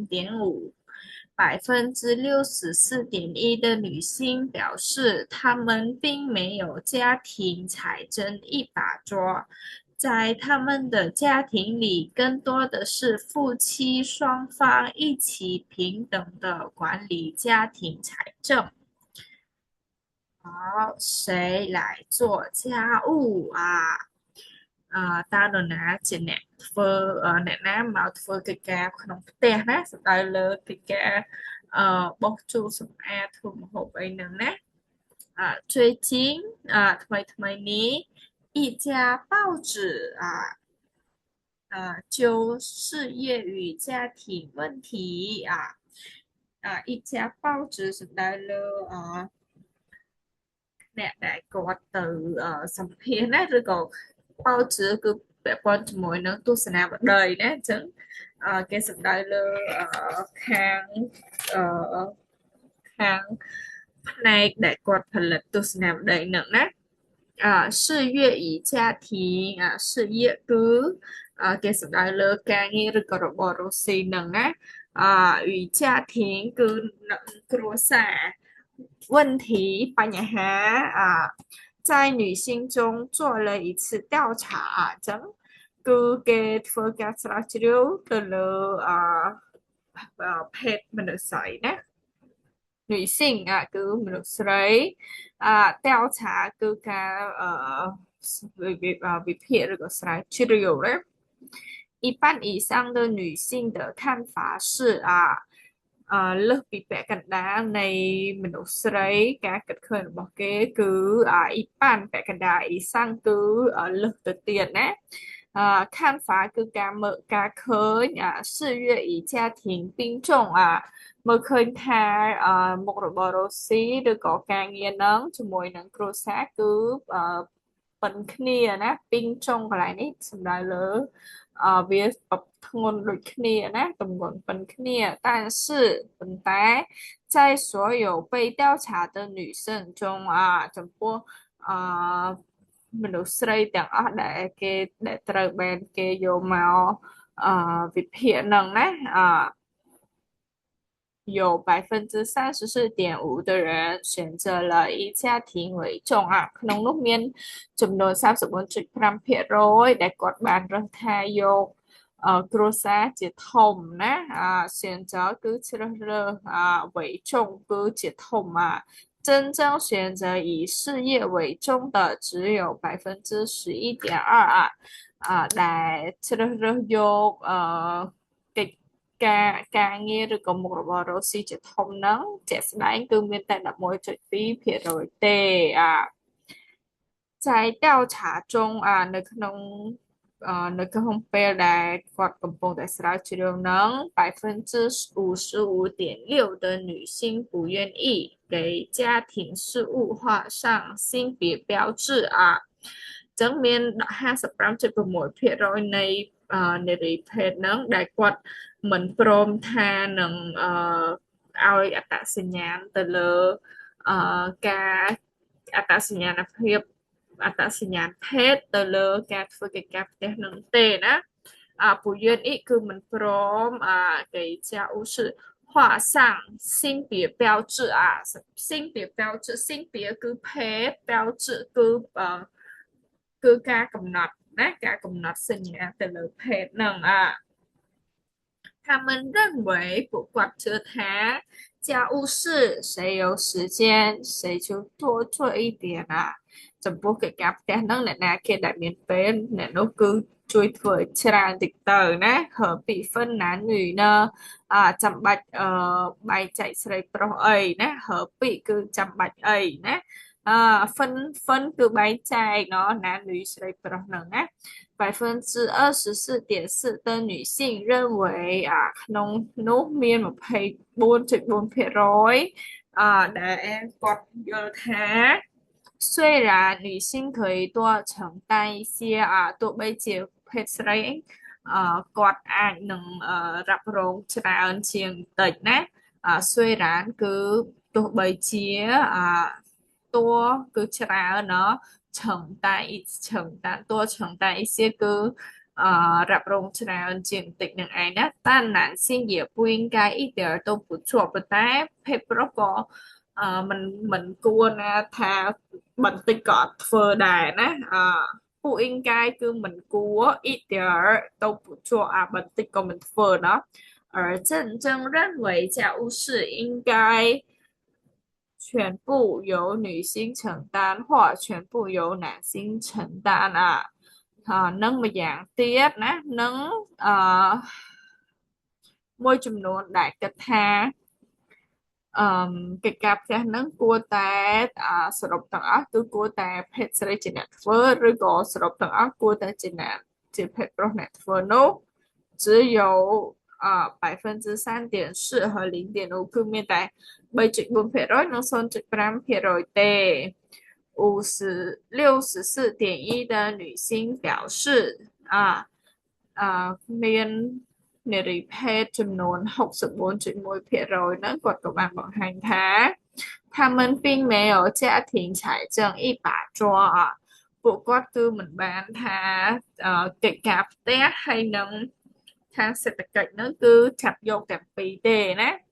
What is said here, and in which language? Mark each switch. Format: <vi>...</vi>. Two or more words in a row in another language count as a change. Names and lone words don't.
<zh>0.5%。64.1% 的女性表示，她们并没有家庭才争一把桌，在他们的家庭里，更多的是夫妻双方一起平等的管理家庭财政。好，谁来做家务啊？</zh> <km>តើនរណាជាអ្នកធ្វើអ្នកណាមកធ្វើកិច្ចការក្នុងផ្ទះណាសំដៅលើកិច្ចការបោសជូតសម្អាតធ្វើម្ហូបអីហ្នឹងណា最近ថ្មីនេះ</km> <zh>一家报纸就事业与家庭问题一家报纸</zh> <km>សំដៅលើអ្នកដែលគាត់ទៅសម្ភាសន៍ណាឬក៏បោជឺគឺពាក់ ព័ន្ធជាមួយនឹងទស្សនាវដ្តីណាអញ្ចឹងគេសំដៅលើខាងអឺខាង ផ្នែកដែលគាត់ផលិតទស្សនាវដ្តីហ្នឹងណា</km> <zh>事业与家庭事业</zh> <km>គឺគេសំដៅលើការងារឬក៏របររកស៊ីហ្នឹងណា</km> <zh>与家庭</zh> <km>គឺនឹងគ្រួសារ问题បញ្ហា</km> <zh>在女性中做了一次调查</zh> <km>ចឹងគឺគេធ្វើការស្រាវជ្រាវទៅលើ ភេទមនុស្សស្រីណា女性គឺមនុស្សស្រី调查គឺការវិភាគឬក៏ស្រាវជ្រាវណា</km> <zh>一半以上的女性的看法是</zh> <km>លើសពីពាក់ក ណ្ដាលនៃមនុស្សស្រីការគិតឃើញរបស់គេគឺ一半ពាក់កណ្ដាល以上គឺលើសទៅទៀតណា看法គឺ ការឃើញ</km> <zh>事业与家庭并重</zh> <km>មើលឃើញថាមុខរបររកស៊ីឬក៏ ការងារហ្នឹងជាមួយនឹងគ្រួសារគឺប៉ុនគ្នាណាពីងចុងកន្លែងនេះសំដៅលើវាធ្ងន់ដូចគ្នាណាទម្ងន់ប៉ុនគ្នា但是ប៉ុន្តែ</km> <zh>在所有被调查的女生中</zh> <km>ចំពោះមនុស្សស្រីទាំងអស់ដែលត្រូវបានគេយកមកវិភាគហ្នឹងណា</km> <zh>有34.5%的人选择了以家庭为重</zh> <km>ក្នុងនោះមានចំនួន34.5%ដែល គាត់បានរើសថាយកគ្រួសារជាធំណា选择គឺជ្រើសរើស为重គឺជាធំ</km> <zh>真正选择以事业为重的只有11.2%</zh> <km>ដែលជ្រើសរើសយកកិច្ចការងារឬក៏មុខរបររកស៊ីជាធំហ្នឹងជាក់ស្ដែងគឺមានតែ11.2%ទេ</km> <zh>在调查中</zh> <km>នៅក្នុងពេលដែលគាត់កំពុងតែស្រាវជ្រាវហ្នឹង</km> <zh>55.6% 的女性不愿意给家庭事务画上性别标志</zh> <km>ចឹងមាន55.6%នៃនារីភេទហ្នឹងដែលគាត់មិនព្រ មថានឹងឲ្យអត្តសញ្ញាណទៅលើការអត្តសញ្ញាណភាពអត្តសញ្ញាណភេទទៅលើការធ្វើកិច្ចការផ្ទះនឹងទេណា不愿意គឺមិនព្រម</km> <zh>给家务事画上性别标志性别标志性别</zh> <km>គឺភេទ标志 គឺការកំណត់ណាការកំណត់សញ្ញាទៅលើភេទនឹង</km> <zh>他们认为不管这他家务事谁有时间谁就多做一点</zh> <km>ចំពោះកិច្ចការផ្ទះហ្នឹងអ្នកណាគេដែលមានពេលអ្នកនោះគឺជួយធ្វើច្រើនតិចទៅណាហើពីហ្វិនណានញីណាចាំបាច់បែងចែកស្រីប្រុសអីណាហើពីគឺចាំបាច់អីណា分គឺបែងចែកเนาะណានញីស្រីប្រុសហ្នឹងណា</km> <zh>24.4% 的女性认为</zh> <km>ក្នុងនោះមាន24.4%ដែលគាត់យល់ថា</km> <zh>虽然女性可以多承担一些</zh> <km>ទោះបីជាភេទស្រីគាត់អាចនឹងរ៉ាប់រងច្រើនជាងតិចណា虽然គឺទោះបីជាតួគឺច្រើនเนาะ</km> <zh>多承担一些</zh> <km>គឺរ៉ាប់រងច្រើនជាងតិចនឹងឯងណា</km> <zh>但男性也不应该一点都不做</zh> <km>ប៉ុន្តែភេទប្រុសក៏មិនគួរណាថាបន្តិចក៏អត់ធ្វើដែរណា</km> <zh>不应该</zh> <km>គឺមិនគួរ</km> <zh>一点都不做</zh> <km>បន្តិចក៏មិនធ្វើเนาะ</km> <zh>而郑正认为家务事应该全部由女性承担或全部由男性承担</zh> <km>នឹងម្យ៉ាងទៀតណានឹង មួយចំនួនដែលគិតថាកិច្ចការផ្ទះនឹងគួរតែសរុបទាំងអស់គឺគួរតែភេទស្រីជាអ្នកធ្វើឬក៏សរុបទាំងអស់គួរតែជាភេទប្រុសអ្នកធ្វើនោះ</km> <zh>只有3.4%和0.5%</zh> <km>គឺមានតែ3.4%និង0.5%ទេ</km> <zh>64.1% 的女性表示</zh> <km>មាននារីភេទចំនួន64.1%ហ្នឹងគាត់ក៏បានបង្ហាញថា</km> <zh>他们并没有家庭财政一把抓</zh> <km>ពួកគាត់គឺមិនបានថាកិច្ចការផ្ទះហើយនឹងខាងសេដ្ឋកិច្ចហ្នឹងគឺចាប់យកទាំងពីរទេណា</km>